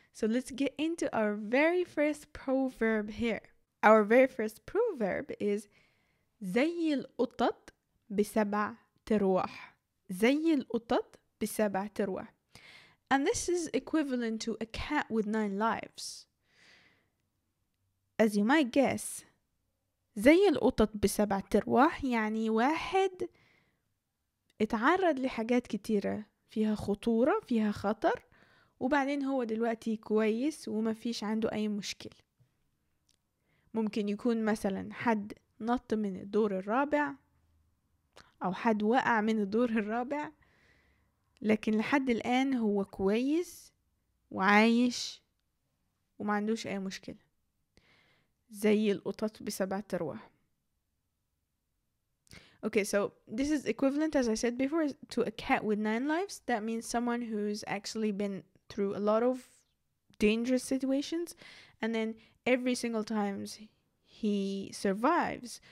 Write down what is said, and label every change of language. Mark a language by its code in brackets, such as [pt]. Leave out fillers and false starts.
[en] So let's get into our very first proverb here. Our very first proverb is [ar] زي القطط بسبع ترواح. زي القطط بسبع ترواح. [en] And this is equivalent to a cat with 9 lives. As you might guess, [ar] زي القطط بسبع ترواح يعني واحد اتعرض لحاجات كتيرة فيها خطورة، فيها خطر، وبعدين هو دلوقتي كويس وما فيش عنده أي مشكلة. ممكن يكون مثلا حد نط من الدور الرابع أو حد وقع من الدور الرابع، لكن لحد الآن هو كويس وعايش وما عندوش أي مشكلة. زي القطط بسبع ترواح. [en] Okay, so this is equivalent, as I said before, to a cat with 9 lives. That means someone who's actually been through a lot of dangerous situations, and then every single time he survives.